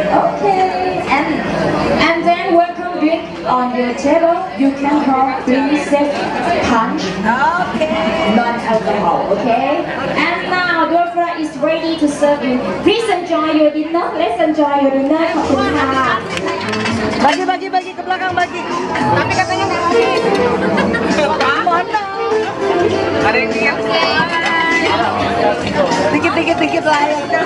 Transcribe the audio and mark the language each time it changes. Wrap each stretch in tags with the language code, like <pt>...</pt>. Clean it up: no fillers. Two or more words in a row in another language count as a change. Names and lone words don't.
<en>Okay. And then welcome drink on your table. You can have Princess Punch. Okay. Non-alcohol. Okay. And now Dora is ready to serve you. Please enjoy your dinner. Let's enjoy your dinner.</en> <th>ขอบคุณค่ะ</th> <id>Bagi ke belakang bagi. Tapi katanya nanti. Mana? Ada yang lihat? Dikit lah ya.</id>